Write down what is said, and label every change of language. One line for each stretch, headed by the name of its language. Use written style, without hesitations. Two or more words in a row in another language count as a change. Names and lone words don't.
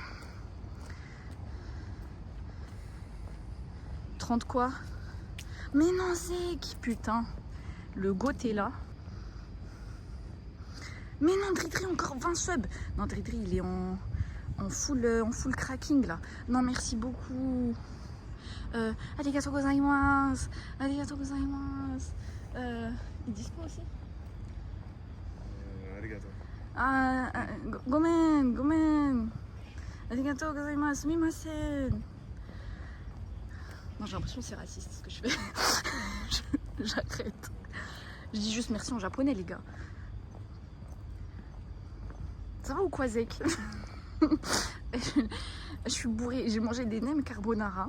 French: 30 quoi? Mais non, Zek, putain. Le goth est là. Mais non, Dridri, encore 20 subs. Non, Dridri, il est en
English: full cracking,
French: là. Non, merci beaucoup.
Japanese: ありがとうございます。ありがとうございます.
French: Il dispo aussi?
Japanese: Arigatou. Gomen. ありがとうございます. Sumimasen.
French: Non, j'ai l'impression que c'est raciste ce que je fais. J'arrête. Je dis juste merci en japonais, les gars. Ça va ou quoi, Zek? Je suis bourrée. J'ai mangé des nems carbonara.